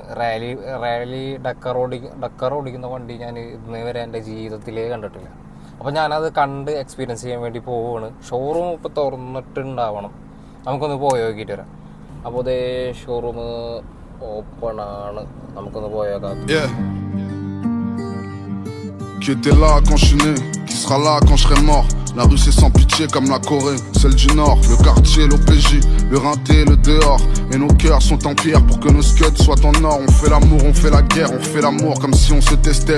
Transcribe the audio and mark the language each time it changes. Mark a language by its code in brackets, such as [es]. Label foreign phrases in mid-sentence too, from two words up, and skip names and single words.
[ml] റാലി ഡക്കർ ഓടിക്കുന്ന വണ്ടി ഞാൻ ഇന്നേ വരെ എൻ്റെ ജീവിതത്തിലേ കണ്ടിട്ടില്ല. അപ്പോൾ ഞാനത് കണ്ട് എക്സ്പീരിയൻസ് ചെയ്യാൻ വേണ്ടി പോവുകയാണ്. ഷോറൂം ഇപ്പോൾ തുറന്നിട്ടുണ്ടാവണം, നമുക്കൊന്ന് പോയി നോക്കിയിട്ട് വരാം. അപ്പോൾ അതേ [en] showroom open [ml] ആണ്, നമുക്കൊന്ന് പോയേക്കാം. [fr] Qui était là quand je suis né, qui sera là quand je serai mort. La rue c'est sans pitié comme la Corée, celle du Nord. Le quartier, l'OPJ, le rinté, le dehors. Et nos cœurs sont en pierre pour que nos scuds soient en or. On fait l'amour, on fait la guerre, on fait l'amour comme si on se testait.